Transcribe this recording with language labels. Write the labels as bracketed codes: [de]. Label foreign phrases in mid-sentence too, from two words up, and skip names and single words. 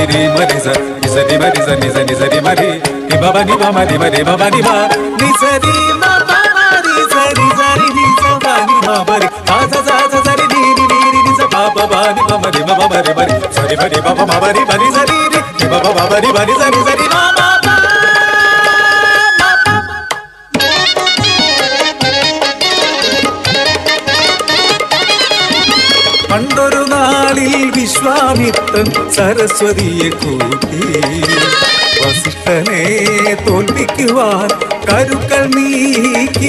[ml] രി മരി സ നി സരി മരി സ നി സരി സരി മരി നി ബബ നി ബ മരി മരി ബബ നി ബ നി സരി മബ മരി സരി സരി നി സ ബ നി മ മരി ആ സ സ സ സരി നി നി നി നി സ ബ ബ ബ നി ബ മരി മ മരി മരി സരി മരി ബബ മ മരി മരി സരി Baba bari bari sari sari mama പണ്ടൊരു നാളിൽ വിശ്വാമിത്രൻ സരസ്വതിയെ കൂട്ടി വസിഷ്ഠനെ തോൽപ്പിക്കുവാൻ കരുക്കൾ നീക്കി.